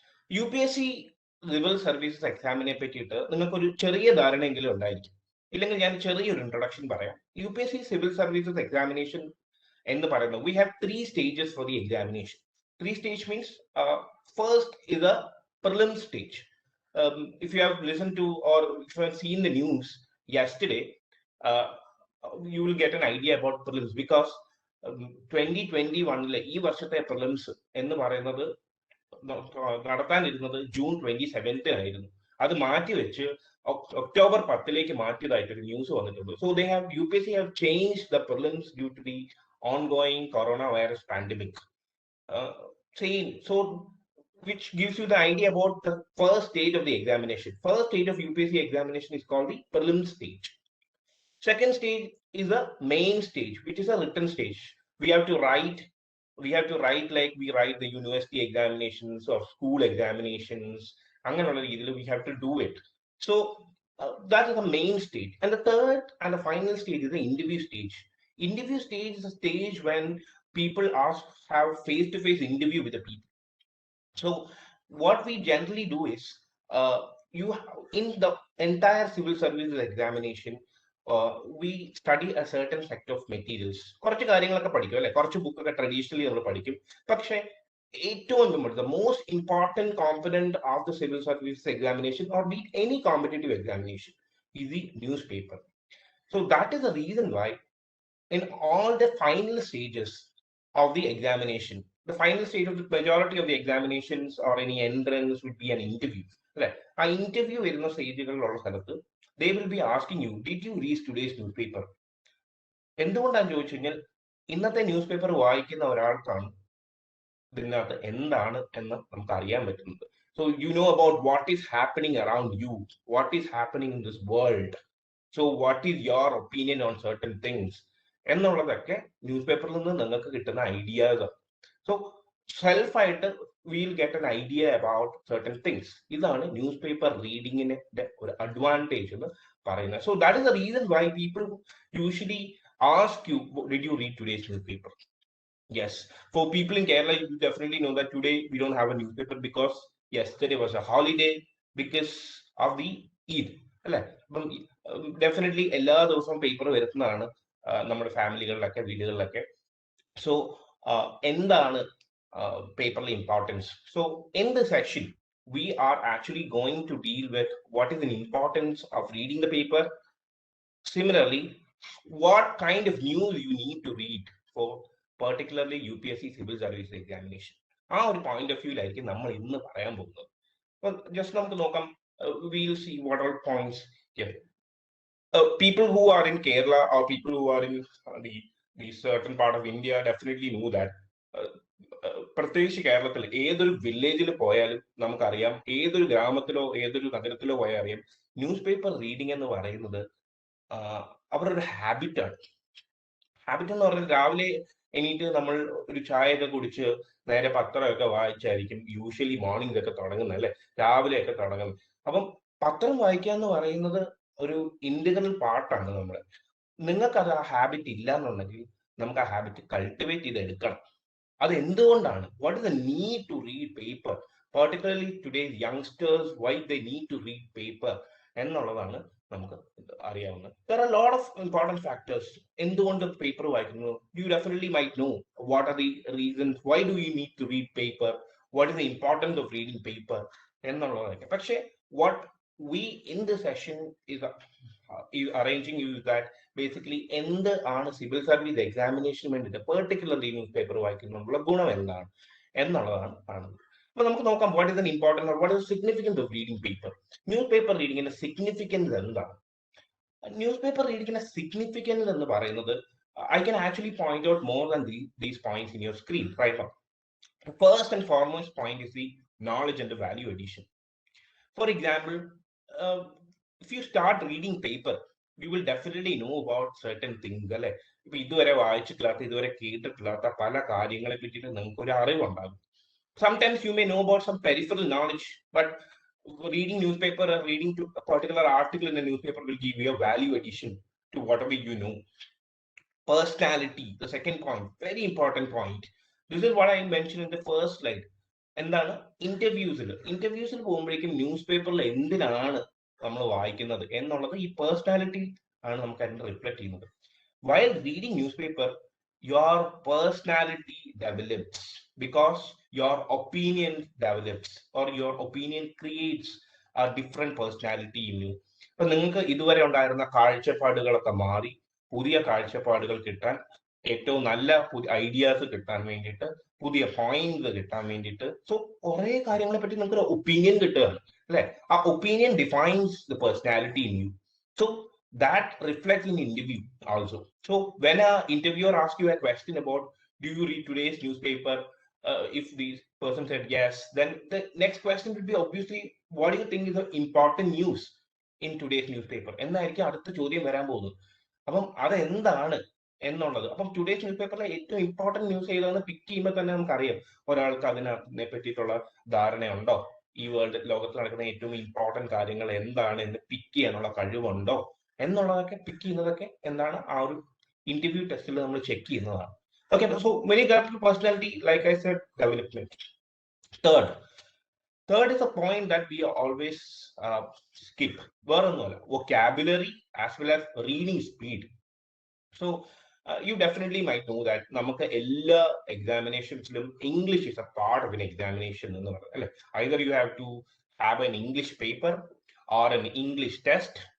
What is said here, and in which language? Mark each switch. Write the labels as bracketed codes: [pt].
[ml] UPSC civil services എക്സാമിനെ പറ്റിയിട്ട് നിങ്ങൾക്കൊരു ചെറിയ ധാരണയെങ്കിലും ഉണ്ടായിരിക്കും. ഇല്ലെങ്കിൽ ഞാൻ ചെറിയൊരു ഇൻട്രൊഡക്ഷൻ പറയാം. [en] UPSC civil services examination [ml] എന്ന് പറയുന്നത്, [en] we have 3 stages for the examination. 3 stage means first is a prelim stage. If you have listened to or if you have seen the news yesterday, you will get an idea about prelims, because [ml] 2021 ഈ വർഷത്തെ prelims എന്ന് പറയുന്നത് നടത്താനിരുന്നത് June 27 ആയിരുന്നു. അത് മാറ്റിവെച്ച് October 10 മാറ്റിയതായിട്ടൊരു news വന്നിട്ടുണ്ട്. [en] So UPSC have changed the prelims due to the ongoing coronavirus pandemic. So which gives you the idea about the first stage of the examination. First stage of UPSC examination is called the prelim stage. Second stage is a main stage, which is a written stage. We have to write like we write the university examinations or school examinations. We have to do it. So that is the main stage. And the third and the final stage is the interview stage. Interview stage is a stage when people have face-to-face interview with the people. So what we generally do is, in the entire civil services examination, we study a certain set of materials. [ml] കുറച്ച് കാര്യങ്ങളൊക്കെ പഠിക്കും അല്ലെ, കുറച്ച് ബുക്കൊക്കെ traditionally നമ്മൾ പഠിക്കും. പക്ഷെ ഏറ്റവും [en] important, the most important component of the civil services examination or be any competitive examination is the newspaper. So that is the reason why in all the final stages of the examination, the final stage of the majority of the examinations or any entrance would be an interview. Right? A interview [ml] വരുന്ന സ്റ്റേജുകളിലുള്ള സ്ഥലത്ത് [en] they will be asking you, did you read today's newspaper? [ml] എന്തുകൊണ്ടാണ് ചോദിച്ചു കഴിഞ്ഞാൽ ഇന്നത്തെ news paper വായിക്കുന്ന ഒരാൾക്കാണ് ഇതിനകത്ത് എന്താണ് എന്ന് നമുക്ക് അറിയാൻ പറ്റുന്നത്. [en] So you know about what is happening around you, what is happening in this world. So what is your opinion on certain things? [ml] എന്നുള്ളതൊക്കെ ന്യൂസ് പേപ്പറിൽ നിന്ന് നിങ്ങൾക്ക് കിട്ടുന്ന ideas. [en] So സെൽഫായിട്ട് will get an idea about certain things. [ml] ഇതാണ് news paper റീഡിങ്ങിന്റെ ഒരു advantage എന്ന് പറയുന്നത്. [en] So that is the reason why people usually ask you, did you read today's news paper? Yes, for people in Kerala, you definitely know that today we don't have a newspaper because yesterday was a holiday because of the Eid. [ml] അല്ലെ? അപ്പം definitely എല്ലാ ദിവസവും paper വരുന്നതാണ് നമ്മുടെ ഫാമിലികളിലൊക്കെ വീടുകളിലൊക്കെ. So എന്താണ് പേപ്പറിലെ importance? [en] So in the section we are actually going to deal with what is the importance of reading the paper. Similarly, what kind of news you need to read for particularly UPSC civil service examination. [ml] ആ ഒരു point of വ്യൂലായിരിക്കും നമ്മൾ ഇന്ന് പറയാൻ പോകുന്നത്. Just നമുക്ക് നോക്കാം. [en] We'll see what all points here. People who are in Kerala or people who are in the certain part of India definitely know that. [ml] പ്രത്യേകിച്ച് കേരളത്തിൽ ഏതൊരു വില്ലേജിൽ പോയാലും നമുക്കറിയാം, ഏതൊരു ഗ്രാമത്തിലോ ഏതൊരു നഗരത്തിലോ പോയാൽ അറിയാം, ന്യൂസ് പേപ്പർ റീഡിംഗ് എന്ന് പറയുന്നത് അവരുടെ ഒരു ഹാബിറ്റാണ്. ഹാബിറ്റ് എന്ന് പറഞ്ഞാൽ രാവിലെ എണീറ്റ് നമ്മൾ ഒരു ചായയൊക്കെ കുടിച്ച് നേരെ പത്രമൊക്കെ വായിച്ചായിരിക്കും യൂഷ്വലി മോർണിംഗ് ഒക്കെ തുടങ്ങുന്നത്, അല്ലെ? രാവിലെയൊക്കെ തുടങ്ങുന്നത്. അപ്പം പത്രം വായിക്കുക എന്ന് പറയുന്നത് ഒരു ഇന്റഗ്രൽ പാർട്ടാണ് നമ്മുടെ. നിങ്ങൾക്കത് ആ ഹാബിറ്റ് ഇല്ല എന്നുണ്ടെങ്കിൽ നമുക്ക് ആ ഹാബിറ്റ് കൾട്ടിവേറ്റ് ചെയ്ത് എടുക്കണം. അത് എന്തുകൊണ്ടാണ്? [en] what is the need to read paper, particularly today's youngsters, why they need to read paper [ml] എന്നുള്ളതാണ് നമുക്ക് അറിയാവുന്നത്. [en] There are a lot of important factors. [ml] എന്തുകൊണ്ട് പേപ്പർ വായിക്കുന്നു? [en] You definitely might know what are the reasons, why do you need to read paper, what is the importance of reading paper എന്നുള്ളതൊക്കെ. [ml] പക്ഷേ [en] what we in this session is arranging is that basically [ml] എന്ത് ആണ് civil service എക്സാമിനേഷന് വേണ്ടിയിട്ട് particularly news paper വായിക്കുന്നതിനുള്ള ഗുണം എന്താണ് എന്നുള്ളതാണ് കാണുന്നത്. അപ്പൊ നമുക്ക് നോക്കാം, [en] What is an important or what is significance of reading paper. [ml] News paper റീഡിങ്ങിന്റെ significance എന്താണ്? ന്യൂസ് പേപ്പർ റീഡിങ്ങിന്റെ സിഗ്നിഫിക്കൻസ് എന്ന് പറയുന്നത്, [en] I can actually point out more than these points in your screen right now. First and foremost point is the knowledge and the value addition. For example, if you start reading paper, you will definitely know about certain things, അല്ലെ? [ml] ഇപ്പൊ ഇതുവരെ വായിച്ചിട്ടില്ലാത്ത, ഇതുവരെ കേട്ടിട്ടില്ലാത്ത പല കാര്യങ്ങളെ പറ്റിയിട്ട് നിങ്ങൾക്ക് ഒരു അറിവുണ്ടാകും. [en] Sometimes you may know about some peripheral knowledge, but reading newspaper or reading to a particular article in a newspaper will give you a value addition to whatever you know. Personality, the second point, very important point. This is what I mentioned in the first slide. [ml] എന്താണ് ഇന്റർവ്യൂസിൽ പോകുമ്പോഴേക്കും news പേപ്പറിൽ എന്തിനാണ് നമ്മൾ വായിക്കുന്നത് എന്നുള്ളത് ഈ personality ആണ് നമുക്ക് അതിനെ റിഫ്ലക്ട് ചെയ്യുന്നത്. [en] While reading newspaper, your personality develops because your opinion develops or your opinion creates a different personality in you. [ml] അപ്പൊ നിങ്ങൾക്ക് ഇതുവരെ ഉണ്ടായിരുന്ന കാഴ്ചപ്പാടുകളൊക്കെ മാറി പുതിയ കാഴ്ചപ്പാടുകൾ കിട്ടാൻ, ഏറ്റവും നല്ല ഐഡിയാസ് കിട്ടാൻ വേണ്ടിയിട്ട്, പുതിയ പോയിന്റ്സ് കിട്ടാൻ വേണ്ടിയിട്ട്, സോ കുറെ കാര്യങ്ങളെ പറ്റി നമുക്ക് ഒരു ഒപ്പീനിയൻ കിട്ടുകയാണ്, അല്ലെ? [en] ആ opinion defines the personality in you. So that reflects in interview also. So when a interviewer asks you a question about, do you read today's newspaper, if the person said yes, then the next question would be obviously, what do you think is the important news in today's newspaper [ml] എന്നായിരിക്കും അടുത്ത ചോദ്യം വരാൻ പോകുന്നത്. അപ്പം അത് എന്താണ് എന്നുള്ളത്, അപ്പം ടുഡേസ് ന്യൂസ് പേപ്പറിലെ ഏറ്റവും ഇമ്പോർട്ടന്റ് ന്യൂസ് ഏതാണെന്ന് പിക്ക് ചെയ്യുമ്പോൾ തന്നെ നമുക്കറിയാം ഒരാൾക്ക് അതിനെ പറ്റിയിട്ടുള്ള ധാരണയുണ്ടോ, ഈ ലോകത്തിൽ നടക്കുന്ന ഏറ്റവും ഇമ്പോർട്ടന്റ് കാര്യങ്ങൾ എന്താണ് എന്ന് പിക്ക് ചെയ്യാനുള്ള കഴിവുണ്ടോ എന്നുള്ളതൊക്കെ പിക്ക് ചെയ്യുന്നതൊക്കെ എന്താണ് ആ ഒരു ഇന്റർവ്യൂ ടെസ്റ്റിൽ നമ്മൾ ചെക്ക് ചെയ്യുന്നതാണ്. [en] Okay, so when you get personality, like I said, development. Third is a point that we always skip. വേറൊന്നുമല്ല, vocabulary as well as reading speed. So you definitely might know that [ml] നമുക്ക് എല്ലാ എക്സാമിനേഷൻസിലും [en] English is a part of an examination [ml] എന്ന് പറയുന്നത്, അല്ലെ? [en] Either you have to have an English paper or an English test,